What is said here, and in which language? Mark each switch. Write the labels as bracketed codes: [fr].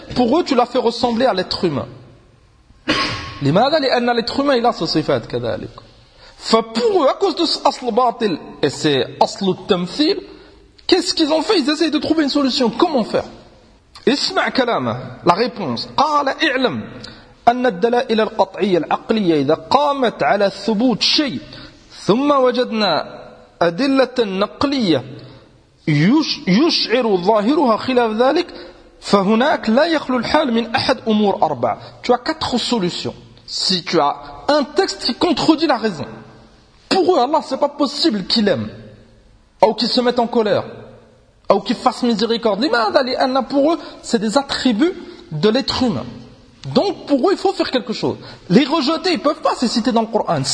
[fr] Pour eux, tu l'as fait ressembler à l'être humain. Les malades, l'être humain, il a ce sifat, kadalik. Fait pour eux, à cause de ce asl batil, et c'est asl tamthil, qu'est-ce qu'ils ont fait? Ils essayent de trouver une solution. Comment faire? [ar] Isma' kalama, [fr] la réponse. [ar] Qala i'lam, أن الدلائل القطعية العقلية إذا قامت على ثبوت شيء ثم وجدنا أدلة نقلية يشعر ظاهرها خلاف ذلك فهناك لا يخلو الحال من أحد أمور أربعة. [fr] Tu as quatre solutions. Si tu as un texte qui contredit la raison, pour eux Allah, c'est pas possible qu'il aime ou qu'il se mette en colère ou qu'il fasse miséricorde. [ar] لماذا لأن [fr] pour eux c'est des attributs de l'être humain. Donc pour eux il faut faire quelque chose. Les rejeter, ils peuvent pas, c'est cité dans le Coran.